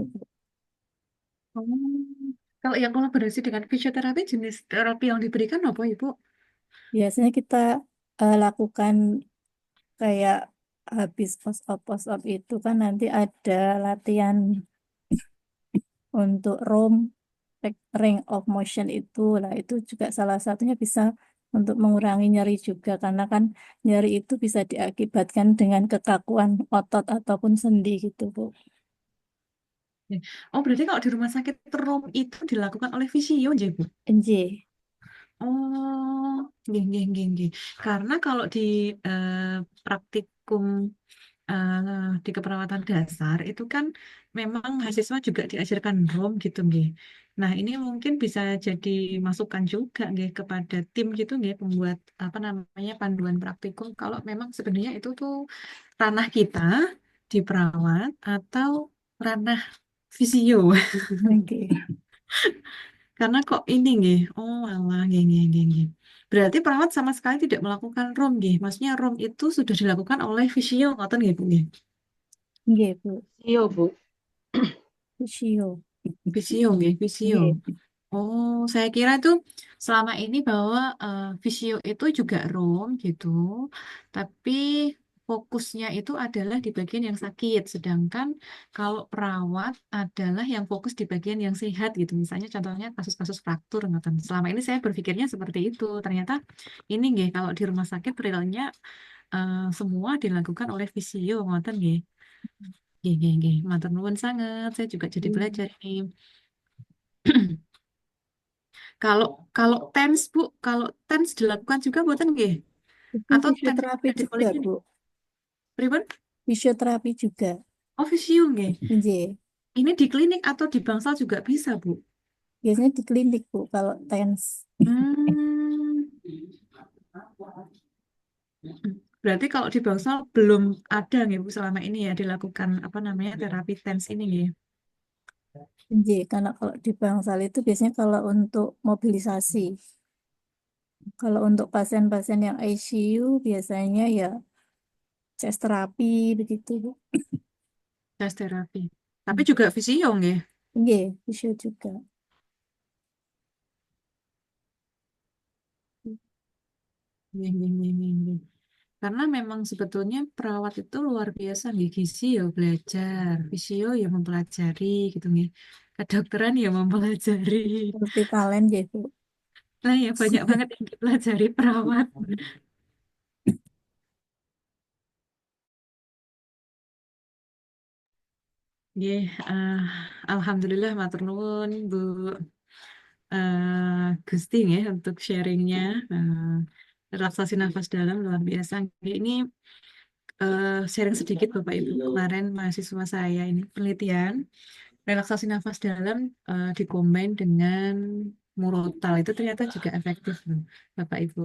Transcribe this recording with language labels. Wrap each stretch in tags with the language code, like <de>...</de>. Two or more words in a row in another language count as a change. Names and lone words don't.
<id>Oh, kalau yang kolaborasi dengan fisioterapi, jenis terapi yang diberikan apa, Ibu? Biasanya kita lakukan kayak habis post-op itu kan nanti ada latihan untuk</id> <en>range of motion</en> <id>itu. Lah itu juga salah satunya bisa untuk mengurangi nyeri juga karena kan nyeri itu bisa diakibatkan dengan kekakuan otot ataupun sendi gitu, Bu. Oh, berarti kalau di rumah sakit ROM itu dilakukan oleh fisio, ya, Bu? NJ.</id> <jv>Oh, nggih, nggih, nggih, nggih.</jv> <id>Karena kalau di praktikum di keperawatan dasar itu kan memang mahasiswa juga diajarkan ROM gitu, nggih. Nah, ini mungkin bisa jadi masukan juga, nggih, kepada tim gitu, nggih, pembuat apa namanya panduan praktikum. Kalau memang sebenarnya itu tuh ranah kita di perawat atau ranah fisio. Oke. Karena kok ini nggih.</id> <jv>Oh, alah nggih nggih nggih nggih.</jv> <id>Berarti perawat sama sekali tidak melakukan ROM nggih. Maksudnya ROM itu sudah dilakukan oleh fisio</id> <jv>ngoten nggih, Bu nggih.</jv> <id>Nggih, Bu. Iya, Bu. Fisio. Fisio nggih, fisio. Nggih. Oh, saya kira itu selama ini bahwa fisio itu juga ROM gitu, tapi fokusnya itu adalah di bagian yang sakit, sedangkan kalau perawat adalah yang fokus di bagian yang sehat gitu. Misalnya contohnya kasus-kasus fraktur, ngoten. Selama ini saya berpikirnya seperti itu. Ternyata ini nggih, kalau di rumah sakit realnya semua dilakukan oleh fisio,</id> <jv>ngoten nggih. Nggih, nggih, nggih. Matur nuwun sangat.</jv> <id>Saya juga jadi belajar nih. Kalau kalau TENS Bu, kalau TENS dilakukan juga buatan nggih? Itu Atau TENS fisioterapi ada di juga, poliklinik? Bu. Pripun? Fisioterapi juga. Oh, fisio nggih. Nggih. Ini di klinik atau di bangsal juga bisa, Bu? Biasanya di klinik, Bu, kalau TENS. Hmm. Berarti kalau di bangsal belum ada nggih Bu selama ini ya dilakukan apa namanya terapi TENS ini nggih. Nggih, karena kalau di bangsal itu biasanya kalau untuk mobilisasi. Kalau untuk pasien-pasien yang ICU biasanya ya chest terapi begitu, Bu. Tes terapi. Tapi juga fisio nggih. Nggih, fisio juga.</id> <jv>Nggih, nggih, nggih, nggih, nggih.</jv> <id>Karena memang sebetulnya perawat itu luar biasa nggih, gizi ya belajar, fisio ya mempelajari gitu nggih. Kedokteran ya mempelajari.</id> <en>Multi talent</en> <id>ya, Bu. Nah ya banyak banget yang dipelajari perawat. Nggih, alhamdulillah</id> <jv>matur nuwun</jv> <id>Bu Gusti nggih untuk sharingnya. Relaksasi nafas dalam luar biasa. Nggih, ini sharing sedikit Bapak Ibu. Kemarin mahasiswa saya ini penelitian relaksasi nafas dalam dikombin dengan murotal itu ternyata juga efektif loh, Bapak Ibu.</id>